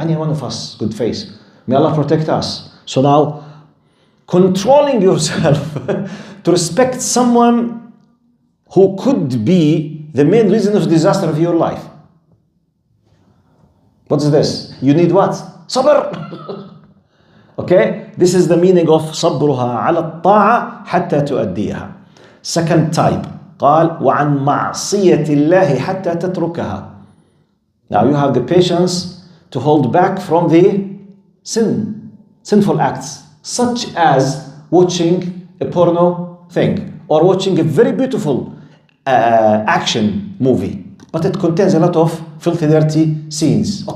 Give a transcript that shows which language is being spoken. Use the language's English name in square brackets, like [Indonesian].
[English] Any one of us could face. May Allah protect us. So now, controlling yourself to respect someone who could be the main reason of disaster of your life. What's this? You need what? Sabr. Okay? This is the meaning of [Arabic] صبرها على الطاعة حتى تؤديها. [English] Second type. [Arabic] قال وعن معصية الله حتى تتركها. [English] Now you have the patience to hold back from the sinful acts, such as watching a porno thing or watching a very beautiful action movie, but it contains a lot of filthy, dirty scenes.